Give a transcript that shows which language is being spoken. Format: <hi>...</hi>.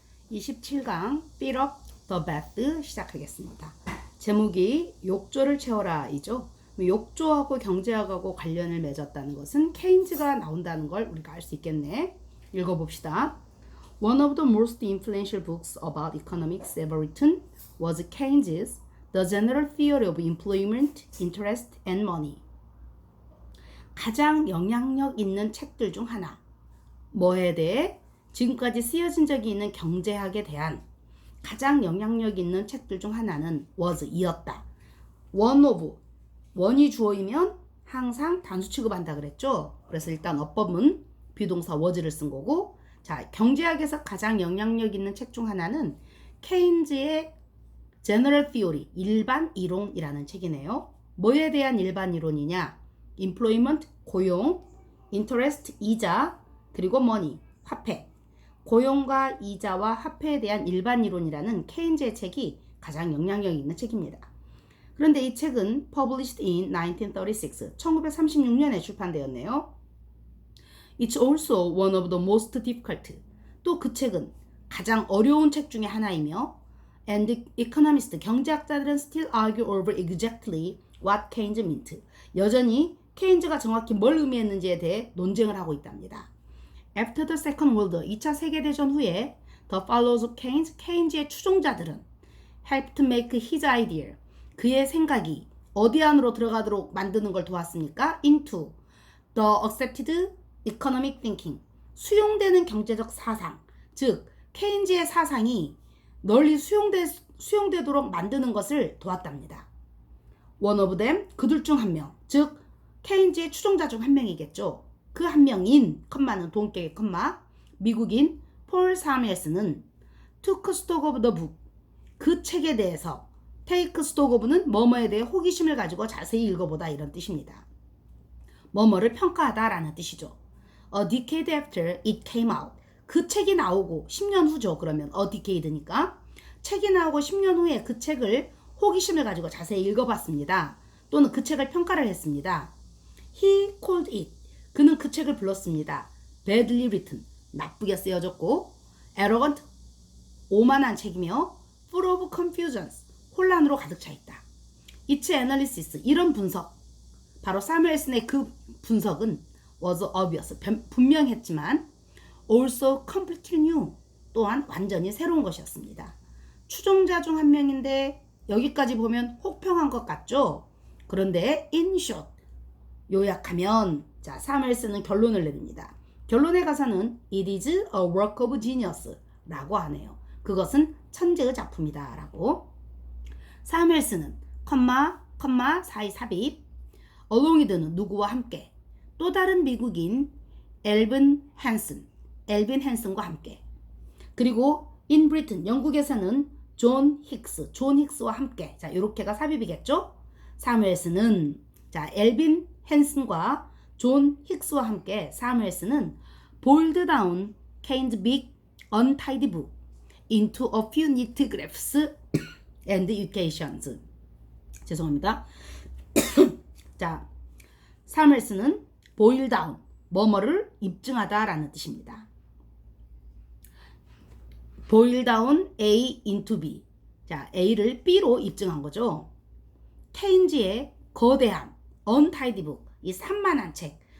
<ko>27강</ko> <en>Beat Up the Bad</en> <ko>시작하겠습니다. 제목이 욕조를 채워라 이죠. 욕조하고 경제학하고 관련을 맺었다는 것은 케인즈가 나온다는 걸 우리가 알 수 있겠네. 읽어봅시다.</ko> <en>One of the most influential books about economics ever written was Keynes's The General Theory of Employment, Interest and Money.</en> <ko>가장 영향력 있는 책들 중 하나. 뭐에 대해? 지금까지 쓰여진 적이 있는 경제학에 대한 가장 영향력 있는 책들 중 하나는 was, 이었다.</ko> <en>one of,</en> <ko>one이 주어이면 항상 단수 취급한다 그랬죠. 그래서 일단 어법은 비동사 was를 쓴 거고, 자, 경제학에서 가장 영향력 있는 책 중 하나는 케인즈의 General Theory, 일반 이론이라는 책이네요. 뭐에 대한 일반 이론이냐? Employment, 고용, Interest, 이자, 그리고 Money, 화폐. 고용과 이자와 화폐에 대한 일반 이론이라는 케인즈의 책이 가장 영향력 있는 책입니다. 그런데 이 책은</ko> <en>published in 1936,</en> <ko>1936년에 출판되었네요.</ko> <en>It's also one of the most difficult.</en> <ko>또 그 책은 가장 어려운 책 중에 하나이며</ko> <en>and economists,</en> <ko>경제학자들은</ko> <en>still argue over exactly what Keynes meant.</en> <ko>여전히 케인즈가 정확히 뭘 의미했는지에 대해 논쟁을 하고 있답니다.</ko> <en>After the Second World War,</en> <ko>2차 세계대전 후에</ko> <en>The followers of Keynes,</en> <ko>케인즈의 추종자들은</ko> <en>helped make his idea,</en> <ko>그의 생각이 어디 안으로 들어가도록 만드는 걸 도왔습니까?</ko> <en>Into the accepted economic thinking,</en> <ko>수용되는 경제적 사상, 즉 케인즈의 사상이 널리 수용되도록 만드는 것을 도왔답니다.</ko> <en>One of them,</en> <ko>그들 중 한 명, 즉 케인즈의 추종자 중 한 명이겠죠. 그 한 명인, 컴마는 동격의 컴마, 미국인 폴 사무엘스는</ko> <en>took stock of the book,</en> <ko>그 책에 대해서</ko> <en>take stock of</en> <ko>는 뭐뭐에 대해 호기심을 가지고 자세히 읽어보다 이런 뜻입니다. 뭐뭐를 평가하다 라는 뜻이죠.</ko> <en>A decade after it came out,</en> <ko>그 책이 나오고 10년 후죠. 그러면 a decade니까 책이 나오고 10년 후에 그 책을 호기심을 가지고 자세히 읽어봤습니다. 또는 그 책을 평가를 했습니다.</ko> <en>He called it,</en> <ko>그는 그 책을 불렀습니다.</ko> <en>badly written,</en> <ko>나쁘게 쓰여졌고, arrogant, 오만한 책이며,</ko> <en>full of confusions,</en> <ko>혼란으로 가득 차 있다.</ko> <en>its analysis,</en> <ko>이런 분석, 바로 사무엘슨의 그 분석은</ko> <en>was obvious,</en> <ko>분명했지만</ko> <en>also completely new,</en> <ko>또한 완전히 새로운 것이었습니다. 추종자 중 한 명인데 여기까지 보면 혹평한 것 같죠? 그런데</ko> <en>in short,</en> <ko>요약하면 자, 사무엘슨은 결론을 내립니다. 결론의 가사는</ko> <en>It is a work of genius</en> <ko>라고 하네요. 그것은 천재의 작품이다 라고. 사무엘슨은 사이 삽입</ko> <en>along with</en> <ko>는 누구와 함께, 또 다른 미국인 엘빈 헨슨과 함께, 그리고</ko> <en>in Britain,</en> <ko>영국에서는 존 힉스와 함께. 자, 요렇게가 삽입이겠죠? 사무엘슨은 자, 엘빈 헨슨과 존 힉스와 함께 사무엘슨은</ko> <en>boiled down Keynes' big untidy book into a few neat graphs and equations.</en> <ko>죄송합니다. 자, 사무엘슨은 boil down, 뭐뭐를 입증하다 라는 뜻입니다.</ko> <en>boil down A into B.</en> <ko>자, A를 B로 입증한 거죠. 케인즈의 거대한</ko> <en>untidy book,</en> <ko>이 산만한 책.</ko>